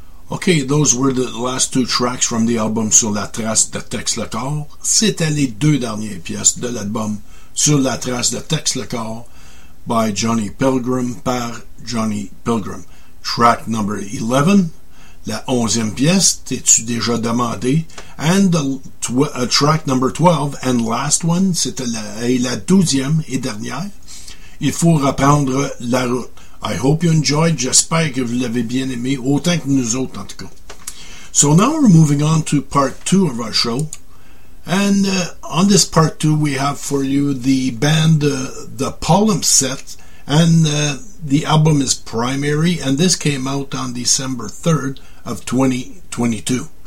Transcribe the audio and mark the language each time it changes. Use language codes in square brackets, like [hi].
[en] Okay, those were the last two tracks from the album Sur la trace de Tex LeCor. [fr] C'était les deux dernières pièces de l'album Sur la trace de Tex LeCor [en] by Johnny Pilgrim [fr] par Johnny Pilgrim. [en] Track number 11, [fr] la 11e pièce, t'es-tu déjà demandé? [en] And the track number 12, and last one, [fr] c'était la 12e et dernière. Il faut reprendre la route. [en] I hope you enjoyed. [fr] J'espère que vous l'avez bien aimé, autant que nous autres, en tout cas. [en] So now we're moving on to part two of our show. And on this part two, we have for you the band The Palimpsest. And the album is Primary. And this came out on December 3rd of 2022.